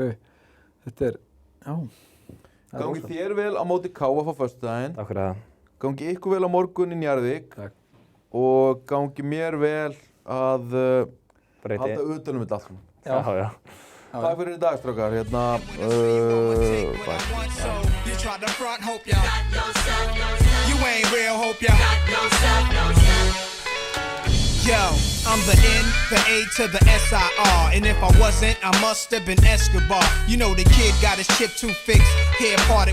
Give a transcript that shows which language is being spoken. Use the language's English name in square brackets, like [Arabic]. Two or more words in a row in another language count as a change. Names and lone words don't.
[Icelandic] Þetta er, já. Gangi þér vel á móti KF á föstudaginn. Takk fyrir það. Gangi ykkur vel á morgun í Njarðvík. Takk. Og gangi mér vel að halda utanum þetta allt. Já. Takk fyrir í dag, strákar. Bye. [English] You try to front, hope ya. You ain't real, hope ya. Yo, I'm the N, the A to the S-I-R. And if I wasn't, I must have been Escobar. You know the kid got his chip too fixed.